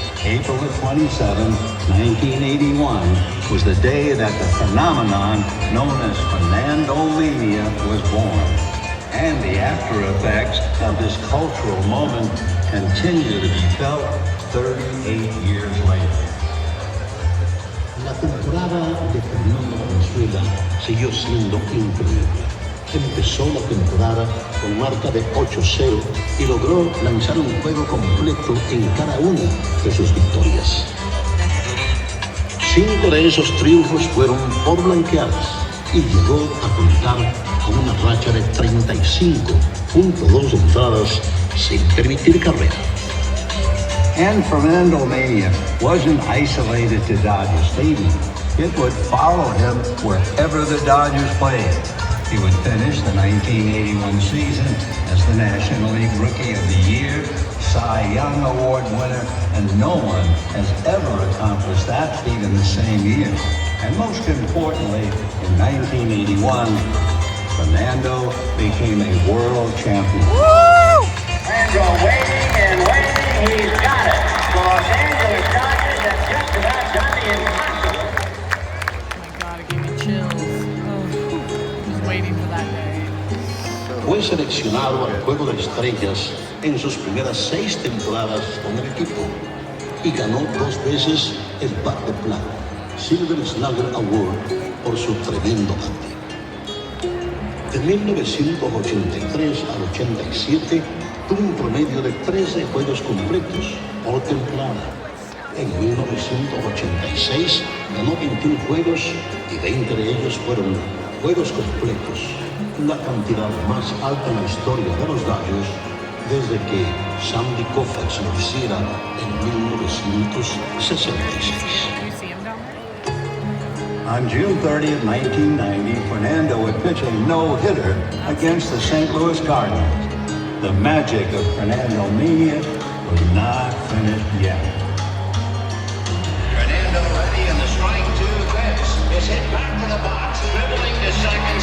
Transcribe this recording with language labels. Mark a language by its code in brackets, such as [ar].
[en] April 27, 1981, was the day that the phenomenon known as Fernando Mania was born. And the after effects of this cultural moment continue to be felt 38 years later. [es] La temporada de Fernando Valenzuela siguió siendo increíble. Empezó la temporada con marca de 8-0 y logró lanzar un juego completo en cada una de sus victorias. 5 de esos triunfos fueron por blanqueadas y llegó a contar con una racha de 35.2 entradas sin permitir carrera. [en] And Fernando Mania wasn't isolated to Dodger Stadium. It would follow him wherever the Dodgers played. He would finish the 1981 season as the National League Rookie of the Year, Cy Young Award winner, and no one has ever accomplished that feat in the same year. And most importantly, in 1981, Fernando became a world champion. Woo! Fernando waiting and waiting. He's got it. The Los Angeles Dodgers have just about done the impossible. Oh my God, it gave me chills. Oh, just waiting for that day. [es] Fue seleccionado al Juego de Estrellas en sus primeras 6 temporadas con el equipo y ganó 2 veces el Bat de Plata, Silver Slugger Award, por su tremendo bate. De 1983 al 87 tuvo un promedio de 13 juegos completos por temporada. En 1986 ganó 21 juegos y 20 de ellos fueron juegos completos, la cantidad más alta en la historia de los Dodgers desde que Sandy Koufax lo hiciera en 1966. [en] On June 30th, 1990, Fernando would pitch a no-hitter against the St. Louis Cardinals. The magic of Fernando Mania was not finished yet. Fernando ready in the strike 2 pitch. Is hit back to the box, dribbling to second.